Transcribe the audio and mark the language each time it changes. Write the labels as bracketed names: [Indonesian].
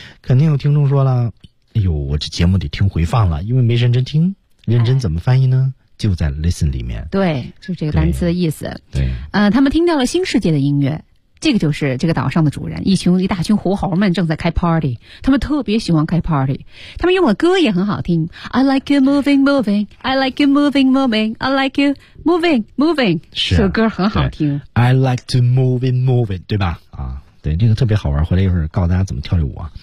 [Chinese] 肯定有听众说了，哎呦，我这节目得听回放了，因为没认真听。认真怎么翻译呢？就在 listen 里面。对，就这个单词的意思。对，他们听到了新世界的音乐，这个就是这个岛上的主人，一大群狐猴们正在开 party， 他们特别喜欢开 party， 他们用的歌也很好听。 [English] I like you moving, moving, I like you moving, moving, I like you moving, moving， [Chinese] 是、啊、这歌很好听。 [English] I like to moving, moving， [Chinese] 对吧？啊，对，这个特别好玩，回来一会儿告诉大家怎么跳这舞啊。